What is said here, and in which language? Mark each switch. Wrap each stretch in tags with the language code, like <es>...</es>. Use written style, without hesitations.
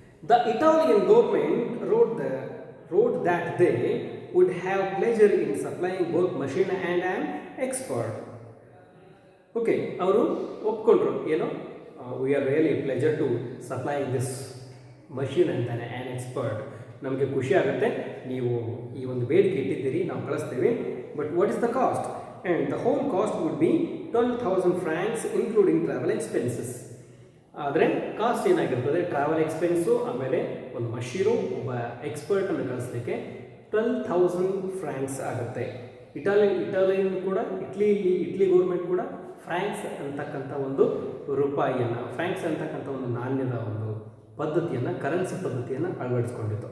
<en>The Italian government wrote that they would have pleasure in supplying both machine and an expert. Okay,</en> <kn>ಅವರು ಒಪ್ಕೊಂಡ್ರು, ಏನು,</kn> <en>we are really pleasure to supplying this machine and an expert.</en> <kn>ನಮಗೆ ಖುಷಿ ಆಗುತ್ತೆ, ನೀವು ಈ ಒಂದು ಬೇಡಿಕೆ ಇಟ್ಟಿದ್ದೀರಿ, ನಾವು ಕಳಿಸ್ತೀವಿ.</kn> <en>But what is the cost? And the whole cost would be 12,000 francs including travel expenses.</en> <kn>ಆದರೆ ಕಾಸ್ಟ್ ಏನಾಗಿರ್ತದೆ, ಟ್ರಾವೆಲ್ ಎಕ್ಸ್ಪೆನ್ಸು, ಆಮೇಲೆ ಒಂದು ಮಷೀನು, ಒಬ್ಬ ಎಕ್ಸ್ಪರ್ಟನ್ನು ಕಳಿಸ್ಲಿಕ್ಕೆ 12,000 ಫ್ರಾಂಕ್ಸ್ ಆಗುತ್ತೆ. ಇಟಾಲಿಯನ್ ಕೂಡ, ಇಟ್ಲಿ ಗೌರ್ಮೆಂಟ್ ಕೂಡ ಫ್ರಾಂಕ್ಸ್ ಅಂತಕ್ಕಂಥ ಒಂದು ರೂಪಾಯಿಯನ್ನು, ಫ್ರಾಂಕ್ಸ್ ಅಂತಕ್ಕಂಥ ಒಂದು ನಾಣ್ಯದ ಒಂದು ಪದ್ಧತಿಯನ್ನು, ಕರೆನ್ಸಿ ಪದ್ಧತಿಯನ್ನು ಅಳವಡಿಸ್ಕೊಂಡಿತ್ತು.</kn>